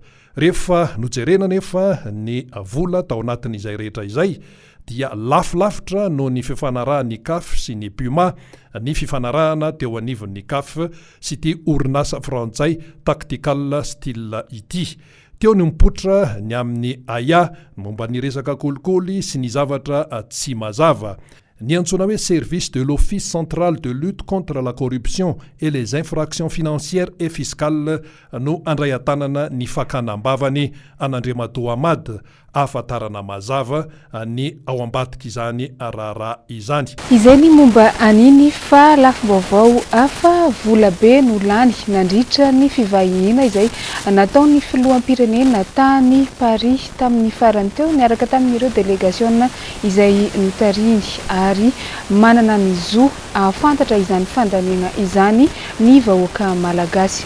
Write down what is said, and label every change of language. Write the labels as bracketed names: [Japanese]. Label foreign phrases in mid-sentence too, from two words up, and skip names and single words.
[Malagasy] Rehefa nojerena nefa ny vola tao anatin'izay rehetra izay dia lafolafitra noho ny fifanarahan'ny CAF sy ny Puma ny fifanarahana teo anivon'ny CAF sy ity orinasa frantsay Tactical Steel ity. Teo ny mipotra ny amin'ny aya momba ny resaka kolikoly sy ny zavatra tsy mazava. Ny antsoina hoe [French] service de l'Office central de lutte contre la corruption et les infractions financières et fiscales [Malagasy] no andray an-tanana ny fakanambavany an'Andriamatoa Amady ahafantarana mazava ny ao ambadika izany raharaha izany. Izay ny momba aniny fa lafo vaovao hafa vola be no lany nandritra ny fivahiniana izay nataon'ny filoham-pirenena tany Paris tamin'ny farany teo niaraka tamin'ireo délégation izay notariny ary manana ny zo ahafantatra izany fandaniana izany ny vahoaka malagasy.